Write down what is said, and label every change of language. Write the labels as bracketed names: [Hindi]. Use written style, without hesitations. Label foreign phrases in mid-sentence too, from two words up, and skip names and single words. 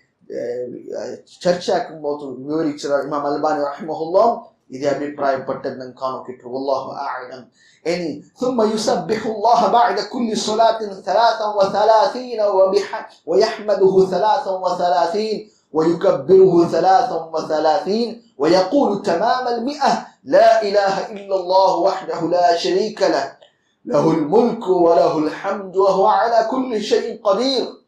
[Malayalam] ചർച്ചയാക്കുമ്പോൾ വിവരിച്ച ഇമാം അൽബാനി റഹിമഹുല്ലാഹ് ഇതേ അഭിപ്രായപ്പെട്ടത് നമുക്ക് കാണാൻ കിട്ടും [Arabic] والله أعلم ഇനി ثم يسبح الله بعد كل صلاة 33 ويحمده 33 ويكبره 33 ويقول تمام 100 لا إله إلا الله وحده لا شريك له له الملك وله الحمد وهو على كل شيء قدير